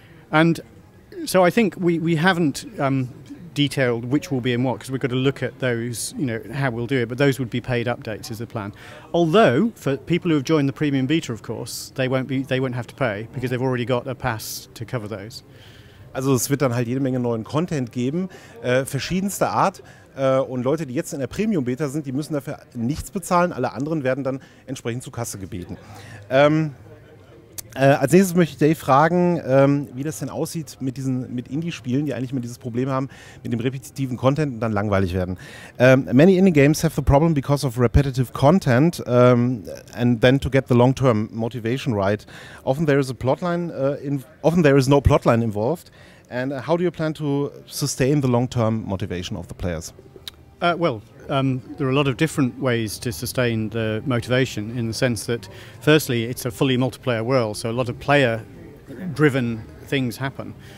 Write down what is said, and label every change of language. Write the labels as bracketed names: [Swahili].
[English] And so I think we haven't detailed which will be in what, because we've got to look at those, how we'll do it, but those would be paid updates is the plan. Although for people who have joined the premium beta, of course, they won't have to pay because they've already got a pass to cover those. [German] Also es wird dann halt jede Menge neuen Content geben, verschiedenster Art. Und Leute, die jetzt in der Premium-Beta sind, die müssen dafür nichts bezahlen. Alle anderen werden dann entsprechend zur Kasse gebeten. Als nächstes möchte ich Dave fragen, wie das denn aussieht mit Indie-Spielen, die eigentlich immer dieses Problem haben, mit dem repetitiven Content und dann langweilig werden. [English] Many indie games have the problem because of repetitive content and then to get the long-term motivation right. Often there is no plotline involved. And how do you plan to sustain the long-term motivation of the players? There are a lot of different ways to sustain the motivation, in the sense that, firstly, it's a fully multiplayer world, so a lot of player-driven things happen.